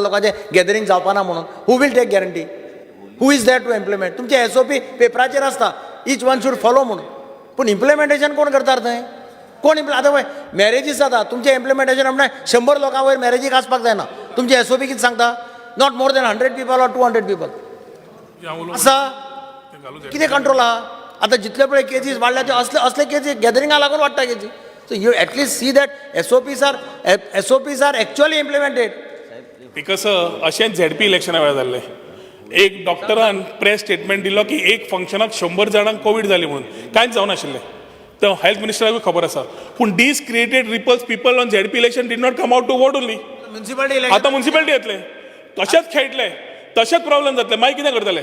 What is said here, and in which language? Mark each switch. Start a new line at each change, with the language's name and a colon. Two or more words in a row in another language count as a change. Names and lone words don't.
Konkani: लोकांचे गॅदरिंग जावपाना म्हणून
English: who will take guarantee who is that to implement
Konkani: तुमचे SOP पेपराचेर आसता
English: each one should follow
Konkani: म्हणून पूण इम्प्लिमेंटेशन कोण करतात थंय कोण आतां पळय मॅरेजीस जाता तुमचें इम्प्लिमेंटेशन म्हणजे 100 लोकां वयर मॅरेजीक आसपाक जायना तुमचे SOP कितें सांगता
English: not more than 100 people or 200 people
Konkani: आसा कितें कंट्रोल आहा आतां जितले पळय केजीस वाडल्या ते असले केजी गॅदरिंगाक लागून वाडटा केजी
English: so you at least see that SOPs are actually implemented
Konkani: बिकॉज अशेंच झेडपी इलेक्शना वेळार जाल्लें एक डॉक्टरान
English: press statement
Konkani: दिलो की एक फंक्शनाक 100 जाणांक कोवीड जाली म्हणून कांयच जावं नाशिल्लें तर हेल्थ मिनिस्टराकूय खबर आसा पूण
English: this created ripples people on ZP election did not come out to vote only
Konkani: म्युन्सिपालिटी आतां म्युन्सिपालिटी येतले तशेंच खेळटले तशेंच प्रॉब्लेम जातले मागीर कितें करतले